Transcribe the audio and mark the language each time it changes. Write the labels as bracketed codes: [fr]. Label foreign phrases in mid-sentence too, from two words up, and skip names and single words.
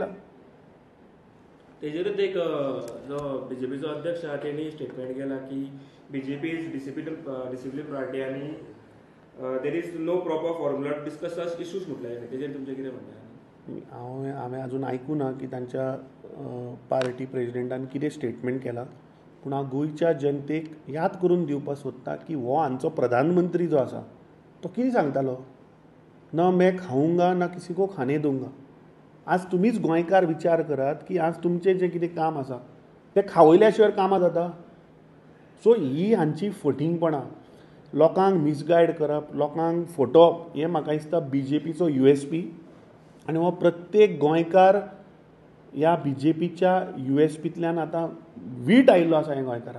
[kok] तेजेरूच एक जो BJPचो अध्यक्ष आहा तेणी स्टेटमेंट केला की BJP [en] is discipline party [kok] आनी [en] there is no proper formula to discuss such issues [kok] म्हटले. तेजेर तुमचें कितें म्हणणें? हांवें अजून आयकूं ना की तांच्या पार्टी प्रेजिडेंटान कितें स्टेटमेंट केला. पूण हांव गोंयच्या जनतेक याद करून दिवपाक सोदता की हो हांचो प्रधानमंत्री जो आसा तो कितें सांगतालो [hi] ना मैं खाऊंगा ना किसी को खाने दूंगा. [kok] आज तुमीच गोंयकार विचार करात की आज तुमचें जें कितें काम आसा तें खावयल्या शिवाय कामां जाता. सो ही हांची फटिंगपणां लोकांक मिसगायड करप लोकांक फटोवप हें म्हाका दिसता BJPचो USP. आनी हो प्रत्येक गोंयकार ह्या BJPच्या USPंतल्यान आतां वीट आयिल्लो आसा ह्या गोंयकाराक.